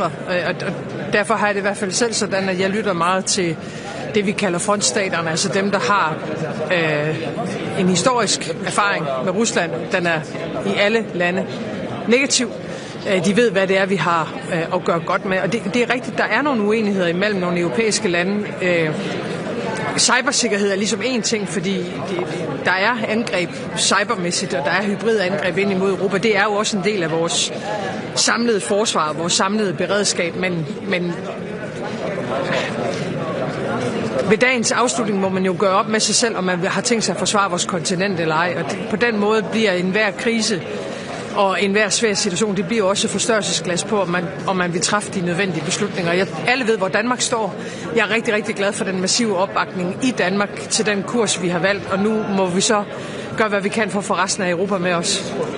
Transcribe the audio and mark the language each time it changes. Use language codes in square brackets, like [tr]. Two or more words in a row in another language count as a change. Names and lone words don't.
[da] Og derfor har jeg det i hvert fald selv sådan, at jeg lytter meget til det, vi kalder frontstaterne, altså dem, der har en historisk erfaring med Rusland. Den er i alle lande negativ. De ved, hvad det er, vi har at gøre godt med. Og det er rigtigt, der er nogle uenigheder imellem nogle europæiske lande. Cybersikkerhed er ligesom én ting, fordi der er angreb cybermæssigt, og der er hybridangreb ind imod Europa. Det er jo også en del af vores samlede forsvar, vores samlede beredskab, men ved dagens afslutning må man jo gøre op med sig selv, om man har tænkt sig at forsvare vores kontinent eller ej. Og på den måde bliver enhver krise og enhver svær situation, det bliver også forstørrelsesglas på, om man vil træffe de nødvendige beslutninger. Alle ved, hvor Danmark står. Jeg er rigtig, rigtig glad for den massive opbakning i Danmark til den kurs, vi har valgt, og nu må vi så gøre, hvad vi kan for at få resten af Europa med os.